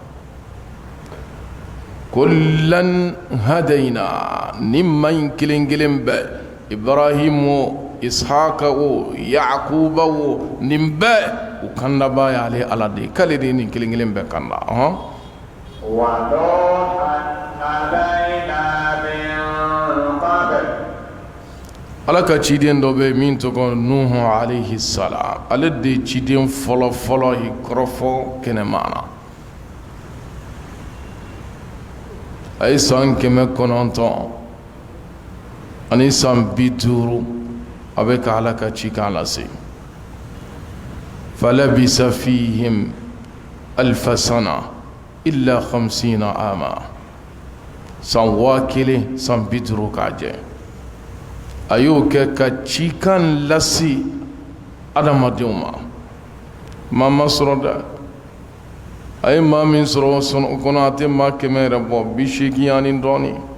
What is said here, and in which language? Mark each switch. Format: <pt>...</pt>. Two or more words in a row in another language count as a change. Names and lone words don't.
<ar>كلا هدينا</ar> <bm>ni maa in kelen kelen bɛɛ Ibrahim o Ishaqa o Yaquba o nin bɛɛ u kandaba y'ale Ala de k'ale de ye nin kelen kelen bɛɛ kanda</bm> <ar>ونوحا هدينا من قبل</ar> <bm>Ala ka ciden dɔ bɛ min tɔgɔ Nuhu</bm> <ar>عليه السلام</ar> <bm>ale de ye ciden fɔlɔ fɔlɔ ye kɔrɔfɔ kɛnɛma na a ye san 900 ani san 50 a bɛ ka Ala ka cikan lase</bm> <ar>فلبث فيهم ألف سنة إلا 50</ar> <bm>ama san 1000 san 50 k'a jɛ a y'o kɛ ka cikan lase adamadenw ma maa ma sɔrɔ dɛ a ye maa min sɔrɔ o kɔnɔ a tɛ maa 100 yɛrɛ bɔ 80 ani dɔɔnin</bm>